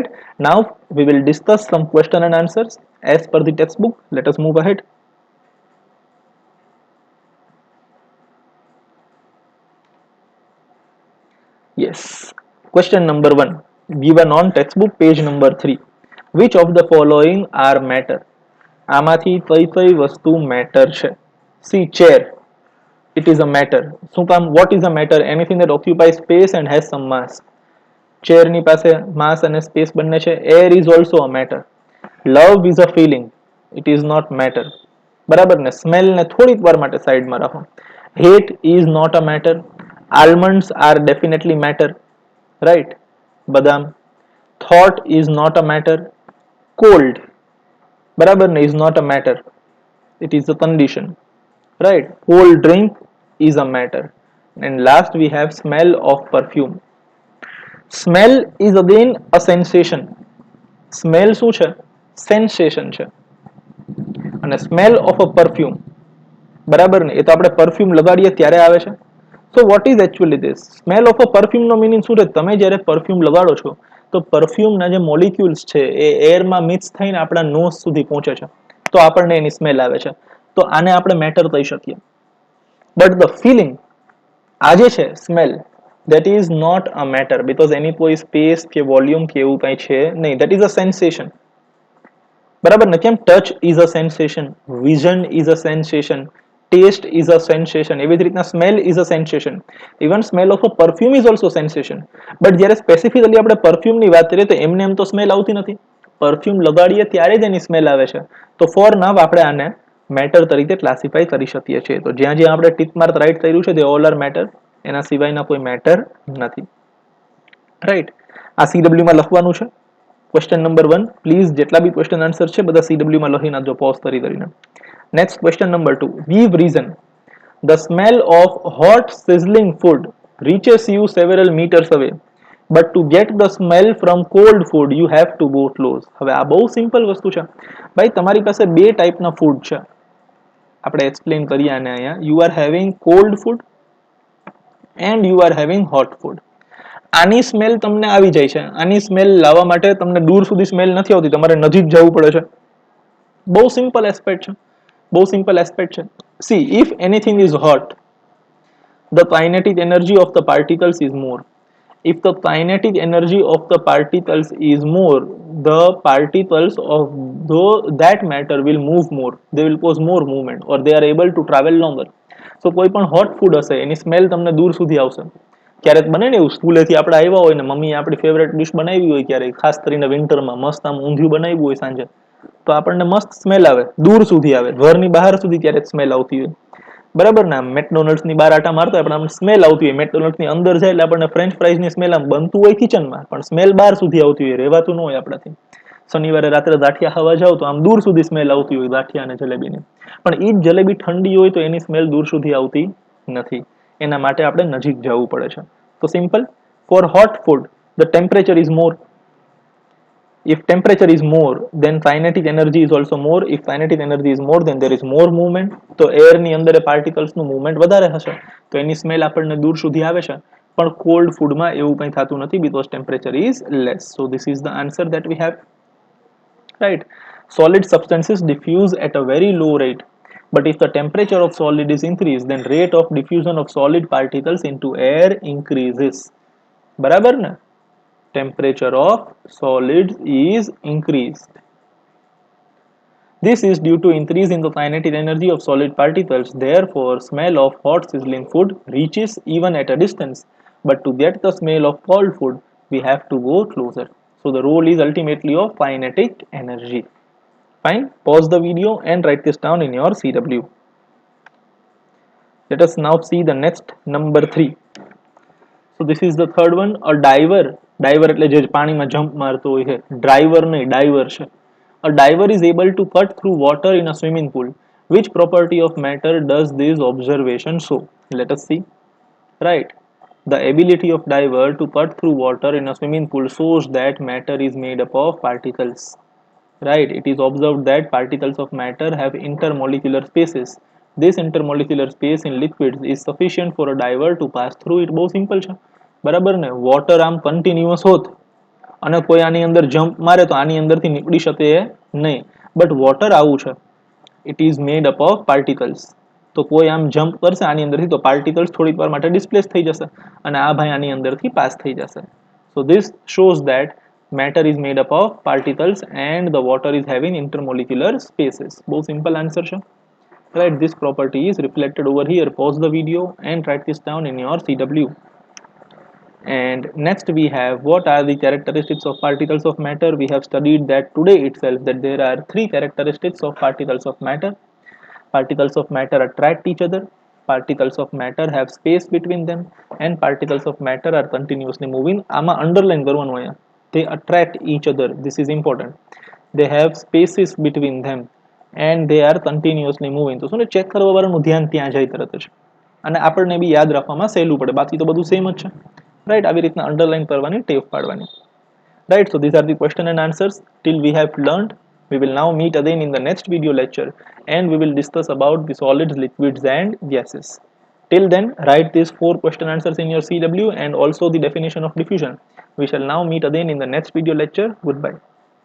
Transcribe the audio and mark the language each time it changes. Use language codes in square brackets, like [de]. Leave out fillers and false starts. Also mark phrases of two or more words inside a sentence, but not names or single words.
[en] Now we will discuss some question and answers as per the textbook. Let us move ahead. Yes, question number 1 given on textbook page number 3. Which of the following are matter? [gu] આમાંથી કઈ કઈ વસ્તુ મેટર છે? [en] See, chair, it is a matter. [gu] શું કામ? [en] What is a matter? Anything that occupies space and has some mass. [gu] chair ની પાસે mass અને space બંને છે. [en] air is also a matter. love is a feeling, it is not matter, [gu] બરાબર ને? smell ને થોડીક વાર માટે સાઈડમાં રાખો. [en] hate is not a matter. almonds are definitely matter, right? બદામ. thought is not a matter. cold, [gu] બરાબર ને, [en] is not a matter, it is a condition, right? cold drink is a matter. And last we have smell of perfume. smell is again a sensation. [gu] smell શું છે? sensation છે. [en] અને smell of a perfume, [gu] બરાબર ને, એ તો આપણે પરફ્યુમ લગાડીએ ત્યારે આવે છે. [en] so what is actually this smell of a perfume [gu] નો મીનિંગ શું છે? તમે જ્યારે પરફ્યુમ લગાડો છો તો પરફ્યુમના જે મોલિક્યુલ્સ છે એ એરમાં મિક્સ થઈને આપણા નોઝ સુધી પહોંચે છે તો આપણને એની સ્મેલ આવે છે. તો આને આપણે મેટર કહી શકીએ. [en] but the feeling, [gu] આ જે છે સ્મેલ, [en] that is not a matter because [gu] એની કોઈ સ્પેસ કે વોલ્યુમ કે એવું કંઈ છે નહીં. [en] that is a sensation, [gu] બરાબર ને? કેમ? [en] touch is a sensation, vision is a sensation, taste is a sensation, [gu] એવી જ રીતના [en] smell is a sensation, even smell of a perfume is also sensation. [gu] બટ જ્યારે સ્પેસિફિકલી આપણે પરફ્યુમ ની વાત કરીએ તો એમને એમ તો સ્મેલ આવતી નથી, પરફ્યુમ લગાડીએ ત્યારે જ એની સ્મેલ આવે છે. તો [en] for now [gu] આપણે આને મેટર તરીકે ક્લાસિફાઈ કરી શકીએ છીએ. તો જ્યાં જ્યાં આપણે [en] tick mark right [gu] કર્યું છે તે [en] all are matter, [gu] એના સિવાયના કોઈ મેટર નથી. રાઈટ, આ CW માં લખવાનું છે. [en] question number 1, [gu] પ્લીઝ જેટલા બી [en] question answer [gu] છે બધા CW માં લખી નાખજો પોઝ કરીને. [en] Next, question number 2. Give reason. The smell of hot sizzling food reaches you several meters away, but to get the smell from cold food you have to go close. [gu] હવે આ બહુ સિમ્પલ વસ્તુ છે ભાઈ. તમારી પાસે બે ટાઈપના ફૂડ છે, આપણે એક્સપ્લેન કરીએ આને અહીંયા. [en] you are having cold food and you are having hot food. [gu] આની સ્મેલ તમને આવી જાય છે, આની સ્મેલ લાવવા માટે તમને દૂર સુધી સ્મેલ નથી આવતી, તમારે નજીક જવું પડે છે. બહુ [en] simple aspect [gu] છે, બહુ [en] simple aspect [gu] છે. [en] See, if anything is hot, the kinetic energy of the particles is more. If the kinetic energy of the particles is more, the particles of that matter will move more. They will cause more movement, or they are able to travel longer. [gu] So કોઈ પણ [en] hot food [gu] હશે એની સ્મેલ તમને દૂર સુધી આવશે. ક્યારેક બને ને એવું, સ્કૂલેથી આપણે આવ્યા હોય ને મમ્મીએ આપણી [en] favourite dish [gu] બનાવી હોય ક્યારેક, ખાસ કરીને વિન્ટરમાં મસ્ત આમ ઊંધિયું બનાવ્યું હોય સાંજે, તો આપણને મસ્ત સ્મેલ આવે, દૂર સુધી આવે, ઘરની બહાર સુધી ક્યારેક સ્મેલ આવતી હોય. બરાબર ને? મેકડોનલ્ડ્સ ની બહાર આટા મારતા હોય પણ સ્મેલ આવતી હોય, મેકડોનલ્ડ્સ ની અંદર જાય એટલે આપણને [en] French fries [gu] ની સ્મેલ આમ બનતું હોય કિચનમાં, પણ સ્મેલ બહાર સુધી આવતી હોય, રહેવાતું ન હોય આપણાથી. શનિવારે રાત્રે ગાંઠિયા ખાવા જાવ તો આમ દૂર સુધી સ્મેલ આવતી હોય ગાંઠિયા અને જલેબીની, પણ એ જ જલેબી ઠંડી હોય તો એની સ્મેલ દૂર સુધી આવતી નથી. એના માટે આપણે નજીક જવું પડે છે. [en] તો simple, for hot food the temperature is more. If temperature is more, then kinetic energy is also more. If kinetic energy is more, then there is more movement. [gu] તો એર ની અંદર પાર્ટિકલ્સ નું મૂવમેન્ટ વધારે હશે, તો એની સ્મેલ આપણને દૂર સુધી આવે છે. પણ [en] cold food [gu] એવું કંઈ થતું નથી, [en] because temperature is less. So this is the answer that we have. Right? Solid substances diffuse at a very low rate, but if the temperature of solid is increased, then rate of diffusion of solid particles into air increases. બરાબર ને? Temperature of solids is increased. This is due to increase in the kinetic energy of solid particles. Therefore, smell of hot sizzling food reaches even at a distance. But to get the smell of cold food, we have to go closer. So the role is ultimately of kinetic energy. Fine. Pause the video and write this down in your CW. Let us now see the next, number 3. So this is the third one. A diver. Diver [gu] એટલે જે પાણીમાં જમ્પ મારતો હોય છે. ડ્રાઈવર નહીં, ડાઈવર છે. [en] A diver is able to cut through water in a swimming pool. Which property of matter does this observation show? Let us see. Right. The ability of diver to cut through water in a swimming pool shows that matter is made up of particles. Right. It is observed that particles of matter have intermolecular spaces. This intermolecular space in liquids is sufficient for a diver to pass through it. [gu] બહુ સિમ્પલ છે. બરાબર ને? વોટર આમ કન્ટિન્યુઅસ હોત અને કોઈ આની અંદર જમ્પ મારે તો આની અંદરથી નીકળી શકે નહીં, બટ વોટર આવું છે, [en] it is made up of particles. [gu] તો કોઈ આમ જમ્પ કરશે આની અંદરથી તો પાર્ટિકલ્સ થોડીક વાર માટે ડિસ્પ્લેસ થઈ જશે અને આ ભાઈ આની અંદરથી પાસ થઈ જશે. [en] so this shows that matter is made up of particles and the water is having intermolecular spaces. [gu] બહુ [en] simple answer [gu] છે. [en] Right, this property is reflected over here. Pause the video and write this down in your CW. And next we have, what are the characteristics of particles of matter? We have studied that today itself, that there are 3 characteristics of particles of matter. Particles of matter attract each other, particles of matter have space between them, and particles of matter are continuously moving. [gu] આમાં underline કરવાનું અહીંયા. [en] They attract each other. This is important. They have spaces between them and they are continuously moving. [gu] તો શું ને, ચેક કરવા વાળાનું ધ્યાન ત્યાં જાય તરત જ, અને આપણને બી યાદ રાખવામાં સહેલું પડે. બાકી તો બધું સેમ જ છે. [en] રાઈટ, [gu] આવી રીતના અંડરલાઈન કરવાની ટેવ પાડવાની. [en] right, so these are the question and answers till we have learned. We will now meet again in the next video lecture and we will discuss about the solids, liquids and gases. Till then, write these 4 question answers in your CW and also the definition of diffusion. We shall now meet again in the next video lecture. Goodbye.